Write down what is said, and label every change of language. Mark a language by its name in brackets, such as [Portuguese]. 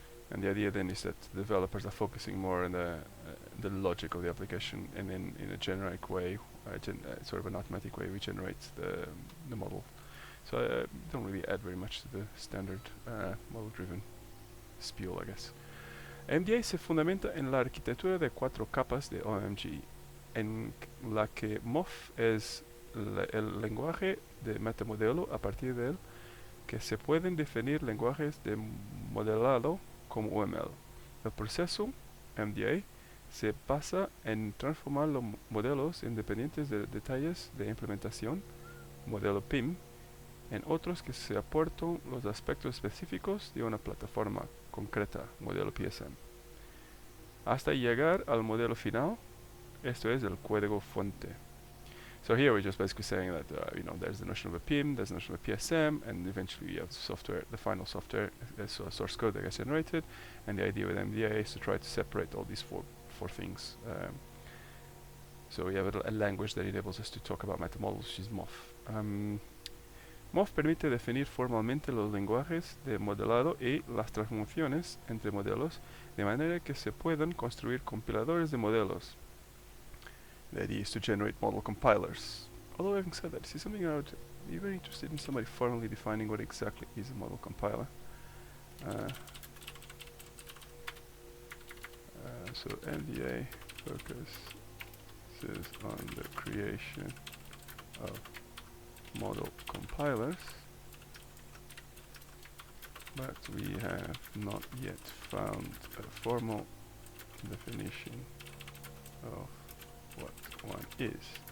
[English] And the idea then is that developers are focusing more on the logic of the application, and then in a generic way, sort of an automatic way, we generate the model. So don't really add very much to the standard model-driven spiel, I guess. [Spanish] MDA se fundamenta en la arquitectura de 4 capas de OMG, en la que MOF es el lenguaje de metamodelo a partir del que se pueden definir lenguajes de modelado como UML. El proceso MDA se basa en transformar los modelos independientes de detalles de implementación, modelo PIM, en otros que se aportan los aspectos específicos de una plataforma concreta, modelo PSM, hasta llegar al modelo final, esto es el código fuente. [English] So here we're just basically saying that there's the notion of a PIM, there's the notion of a PSM, and eventually you have software, the final software, so source code that gets generated, and the idea with MDA is to try to separate all these four things. So we have a language that enables us to talk about metamodels, which is MOF. [Spanish] MOF permite definir formalmente los lenguajes de modelado y las transformaciones entre modelos, de manera que se puedan construir compiladores de modelos. [English] The idea is to generate model compilers. Although having said that, this is something I would be very interested in somebody formally defining what exactly is a model compiler. So MDA focuses on the creation of model compilers, but we have not yet found a formal definition of what one is.